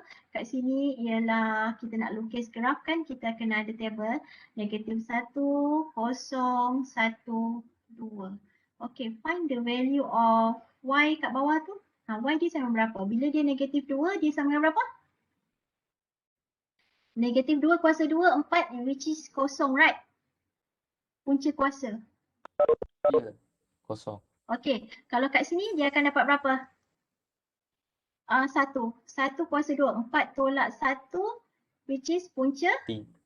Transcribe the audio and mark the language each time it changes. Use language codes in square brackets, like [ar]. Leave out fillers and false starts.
[ms] Kat sini ialah kita nak lukis graf kan, kita kena ada table negatif 1, 0, 1, 2. Okay, [en] find the value of Y [ms] kat bawah tu. Y dia sama berapa? Bila dia negatif 2, dia sama dengan berapa? Negatif 2 kuasa 2, 4, which is kosong, right? Punca kuasa. Ya. Kosong. Okay, kalau kat sini dia akan dapat berapa? 1. 1 kuasa 2, 4 tolak 1, which is punca 3.